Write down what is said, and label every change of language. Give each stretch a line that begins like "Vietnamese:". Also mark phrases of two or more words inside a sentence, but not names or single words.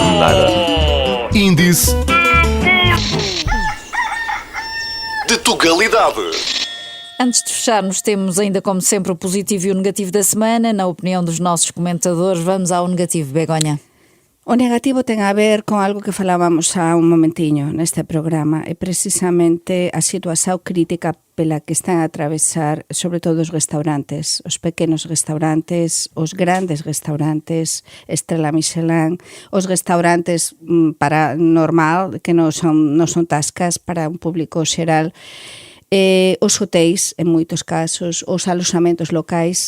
Portuguese: Nada. Índice de Tugalidade. Antes de fecharmos, temos ainda como sempre o positivo e o negativo da semana. Na opinião dos nossos comentadores, vamos ao negativo, Begonha.
Galician: O negativo ten a ver con algo que falábamos há un momentiño neste programa, e precisamente a situación crítica pela que están a atravesar sobre todo os restaurantes, os pequenos restaurantes, os grandes restaurantes, Estrela Michelin, os restaurantes para normal, que non son tascas para un público xeral, os hotéis, en moitos casos, os aloxamentos locais.